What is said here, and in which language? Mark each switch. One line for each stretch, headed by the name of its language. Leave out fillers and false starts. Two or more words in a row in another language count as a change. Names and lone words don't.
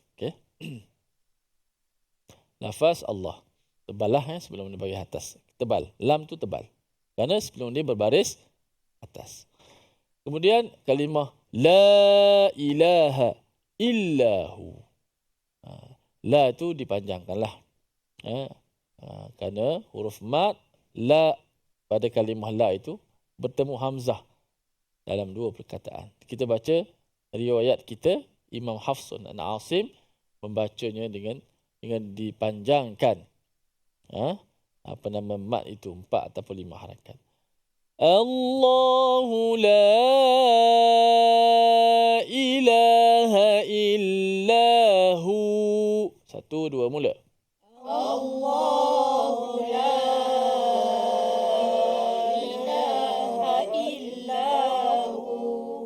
Malay: Okey. Lafaz Allah. Tebal lah sebelum dia baris atas. Tebal. Lam tu tebal. Kerana sebelum dia berbaris atas. Kemudian kalimah
Arabic: لا إله إلا هو.
Malay: La tu dipanjangkanlah. Kerana huruf mat la pada kalimah la itu bertemu hamzah dalam dua perkataan. Kita baca riwayat kita, Imam Hafs dan Asim membacanya dengan dipanjangkan. Mat itu 4 ataupun 5 harakat.
Arabic: الله لا إله إلا هو. 1, 2 mula. الله لا إله إلا هو.